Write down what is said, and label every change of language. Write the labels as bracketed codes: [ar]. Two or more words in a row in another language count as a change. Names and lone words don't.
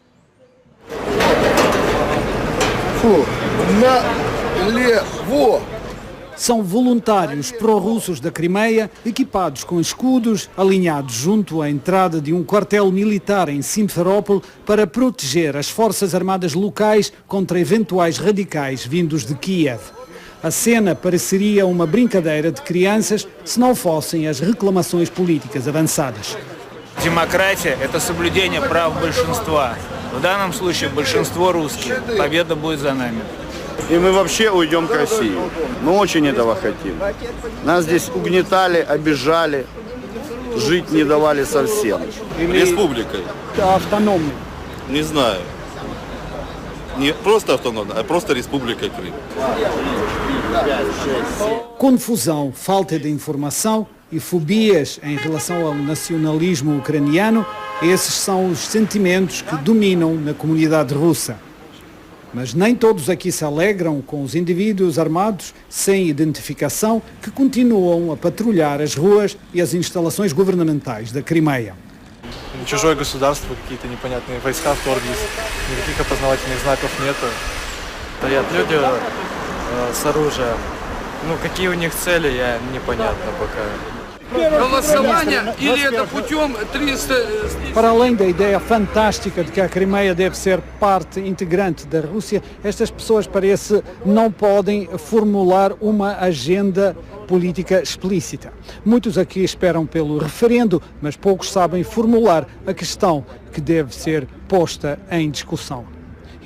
[pt] São voluntários pró-russos da Crimeia, equipados com escudos, alinhados junto à entrada de um quartel militar em Simferópol para proteger as forças armadas locais contra eventuais radicais vindos de Kiev. A cena pareceria uma brincadeira de crianças se não fossem as reclamações políticas avançadas. [ru] Демократия – это соблюдение прав большинства. В данном случае большинство русские. Победа будет за нами. И мы вообще уйдем к России. Мы очень этого хотим. Нас здесь угнетали, обижали, жить не давали совсем. Республикой. Автономной. Не знаю. Не просто автономной, а просто Республика Крым. [pt] Confusão, falta de informação e fobias em relação ao nacionalismo ucraniano, esses são os sentimentos que dominam na comunidade russa. Mas nem todos aqui se alegram com os indivíduos armados sem identificação que continuam a patrulhar as ruas e as instalações governamentais da Crimeia. [ru] Чужое государство, какие-то непонятные войска вторглись, никаких опознавательных знаков нет. Стоят люди с оружием. Ну, какие у них цели, непонятно пока. [pt] Para além da ideia fantástica de que a Crimeia deve ser parte integrante da Rússia, estas pessoas parece não podem formular uma agenda política explícita. Muitos aqui esperam pelo referendo, mas poucos sabem formular a questão que deve ser posta em discussão.